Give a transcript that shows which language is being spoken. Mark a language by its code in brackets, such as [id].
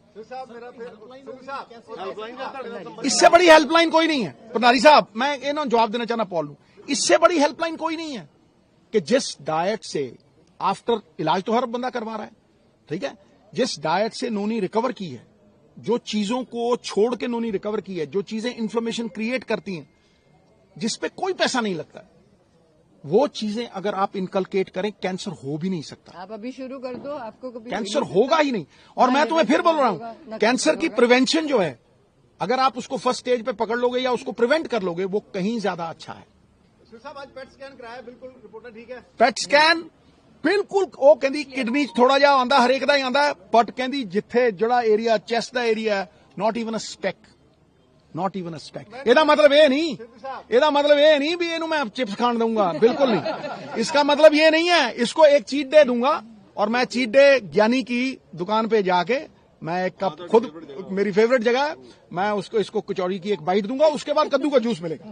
[hi] इससे बड़ी हेल्पलाइन कोई नहीं है प्रधारी साहब, मैं ये ना जवाब देना चाहना पॉल, इससे बड़ी हेल्पलाइन कोई नहीं है कि जिस डाइट से आफ्टर इलाज तो हर बंदा करवा रहा है, ठीक है, जिस डाइट से नोनी रिकवर की है, जो चीजों को छोड़ के नोनी रिकवर की है, जो चीजें इन्फ्लेमेशन क्रिएट करती हैं, जिस पे कोई पैसा नहीं लगता है, वो चीजें अगर आप इनकलकेट करें, कैंसर हो भी नहीं सकता। आप अभी शुरू कर दो, आपको कभी कैंसर होगा ही नहीं। और मैं तुम्हें फिर बोल रहा हूं, कैंसर की प्रिवेंशन जो है, अगर आप उसको फर्स्ट स्टेज पे पकड़ लोगे या उसको प्रिवेंट कर लोगे, वो कहीं ज्यादा अच्छा है। साहब आज पेट स्कैन कराया, बिल्कुल रिपोर्ट ठीक है। [pa] ਪੈਟ ਸਕੈਨ ਬਿਲਕੁਲ, ਉਹ ਕਹਿੰਦੀ ਕਿਡਨੀ 'ਚ ਥੋੜਾ ਜਿਹਾ ਆਂਦਾ, ਹਰੇਕ ਦਾ ਹੀ ਆਂਦਾ, ਬਟ ਕਹਿੰਦੀ ਜਿੱਥੇ ਜਿਹੜਾ area chest ਦਾ area, not even a spick, not even a spick. ਇਹਦਾ ਮਤਲਬ ਇਹ ਨਹੀਂ, ਇਹਦਾ [hi] मतलब ये नहीं भी [pa] ਇਹਨੂੰ [hi] मैं चिप्स खान दूंगा, बिल्कुल नहीं। इसका मतलब ये नहीं है, इसको एक चीट डे दूंगा और मैं चीट डे ज्ञानी की दुकान पे जाके मैं एक कप, खुद मेरी फेवरेट जगह है, मैं उसको इसको कचौड़ी की एक बाइट दूंगा, उसके बाद कद्दू का जूस मिलेगा।